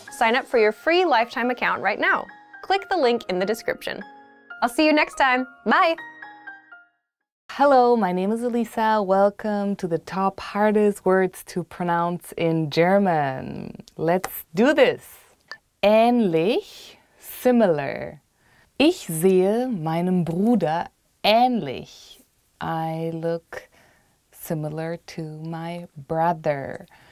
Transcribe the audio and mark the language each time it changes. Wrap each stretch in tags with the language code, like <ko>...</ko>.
<en>Sign up for your free lifetime account right now. Click the link in the description. I'll see you next time. Bye! Hello, my name is Elisa. Welcome to the top hardest words to pronounce in German. Let's do this. Ähnlich, similar.</en> <de>Ich sehe meinem Bruder ähnlich.</de> <en>I look similar to my brother.</en>